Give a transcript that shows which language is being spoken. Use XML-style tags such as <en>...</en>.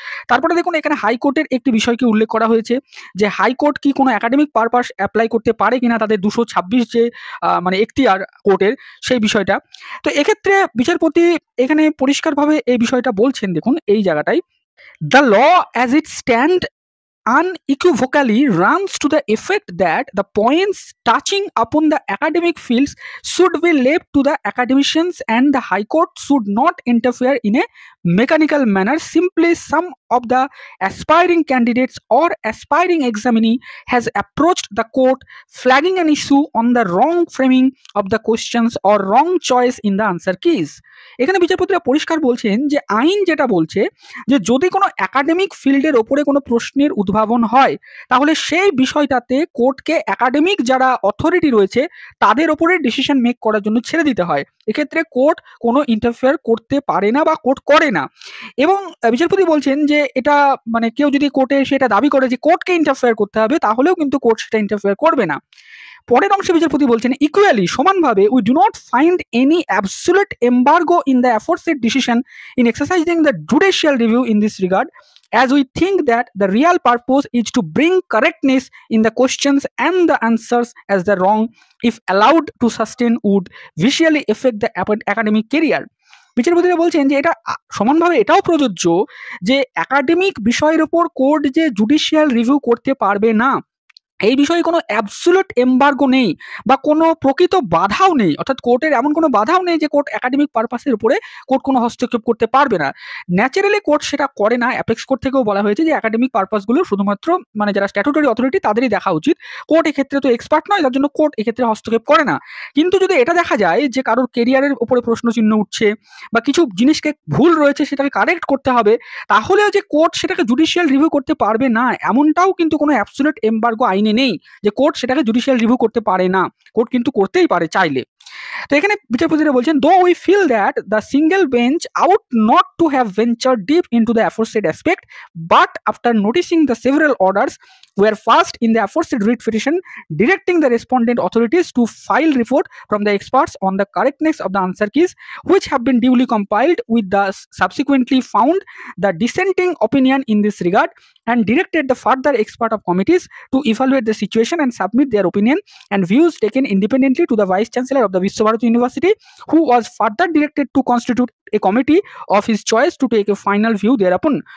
<bn>তারপরে দেখুন এখানে হাইকোর্টের একটি বিষয়কে উল্লেখ করা হয়েছে যে হাইকোর্ট কি কোনো একাডেমিক পারপাস অ্যাপ্লাই করতে পারে কিনা তাদের 226 যে মানে এখতিয়ার কোর্টের সেই বিষয়টা। তো এক্ষেত্রে বিচারপতি এখানে পরিষ্কারভাবে এই বিষয়টা বলছেন, দেখুন এই জায়গাটায়,</bn> <en>The law as it stand unequivocally runs to the effect that the points touching upon the academic fields should be left to the academicians and the High Court should not interfere in a mechanical manner. Simply, some of the aspiring candidates or aspiring examinee has approached the court flagging an issue on the wrong framing of the questions or wrong choice in the answer keys.</en> <bn>এখানে বিচারপতিরা পরিষ্কার বলছেন যে আইন যেটা বলছে যে যদি কোনো একাডেমিক ফিল্ডের ওপরে কোনো প্রশ্নের উদ্ভাবন হয় তাহলে সেই বিষয়টাতে কোর্টকে একাডেমিক যারা অথরিটি রয়েছে তাদের ওপরে ডিসিশন মেক করার জন্য ছেড়ে দিতে হয়। এক্ষেত্রে কোর্ট কোনো ইন্টারফেয়ার করতে পারে না বা কোর্ট করে না। এবং বিচারপতি বলছেন যে এটা মানে কেউ যদি কোর্টে সেটা দাবি করে যে কোর্টকে ইন্টারফেয়ার করতে হবে তাহলেও কিন্তু কোর্ট সেটা ইন্টারফেয়ার করবে না। পরের অংশে বিচারপতি বলছেন</bn> <en>equally</en> <bn>সমানভাবে</bn> <en>We do not find any absolute embargo in the aforesaid decision in exercising the judicial review in this regard as we think that the real purpose is to bring correctness in the questions and the answers as the wrong if allowed to sustain would visually affect the academic career.</en> <bn>বিচারপতিরা বলছেন যে এটা সমানভাবে এটাও প্রযোজ্য যে academic বিষয়ের উপর কোর্ট যে জুডিশিয়াল রিভিউ করতে পারবে না এই বিষয়ে কোনো অ্যাবসোলিউট এম্বার্গো নেই বা কোনো প্রকৃত বাধাও নেই, অর্থাৎ কোর্টের এমন কোনো বাধাও নেই যে কোর্ট একাডেমিক পারপাসের উপরে কোর্ট কোনো হস্তক্ষেপ করতে পারবে না। ন্যাচারালি কোর্ট সেটা করে না। অ্যাপেক্স কোর্ট থেকেও বলা হয়েছে যে একাডেমিক পারপাসগুলো শুধুমাত্র মানে যারা স্ট্যাটুটরি অথরিটি তাদেরই দেখা উচিত, কোর্ট এক্ষেত্রে তো এক্সপার্ট নয়, তার জন্য কোর্ট এক্ষেত্রে হস্তক্ষেপ করে না। কিন্তু যদি এটা দেখা যায় যে কারোর কেরিয়ারের উপরে প্রশ্নচিহ্ন উঠছে বা কিছু জিনিসকে ভুল রয়েছে সেটাকে কারেক্ট করতে হবে, তাহলেও যে কোর্ট সেটাকে জুডিশিয়াল রিভিউ করতে পারবে না এমনটাও কিন্তু কোনো অ্যাবসোলিউট এম্বার্গো আইনে নেই যে কোর্ট সেটাকে জুডিশিয়াল রিভিউ করতে পারে না। কোর্ট কিন্তু করতেই পারে চাইলে। তো এখানে বিচারপতিরা বলছেন</bn> <en>Though we feel that the single bench ought not to have venture deep into the aforesaid aspect but after noticing the several orders were first in the aforesaid writ petition directing the respondent authorities to file report from the experts on the correctness of the answer keys which have been duly compiled with the subsequently found the dissenting opinion in this regard and directed the further expert of committees to evaluate the situation and submit their opinion and views taken independently to the vice chancellor of the Vishwabharati University who was further directed to constitute a committee of his choice to take a final view thereupon.</en>